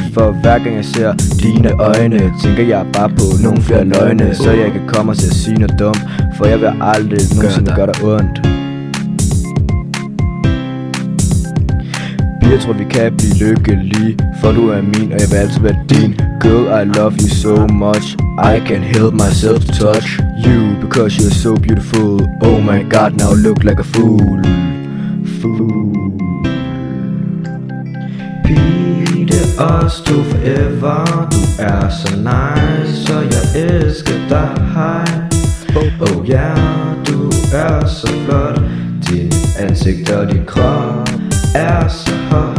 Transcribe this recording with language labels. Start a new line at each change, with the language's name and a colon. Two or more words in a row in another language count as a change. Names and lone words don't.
Danish: For hver gang jeg ser dine øjne, tænker jeg bare på nogle flere løgne, så jeg kan komme og til at sige noget dumt, for jeg vil aldrig nogensinde gøre dig ondt. Jeg tror vi kan blive lykkelige, for du er min, og jeg vil altid være din.
English: Girl, I love you so much, I can't help myself to touch you, because you're so beautiful. Oh my god, now look like a fool.
Danish: Pige, det er os to forever. Du er så nice, og jeg elsker dig.
English: Oh yeah,
Danish: du er så flot. Din ansigt og din krop er så hot.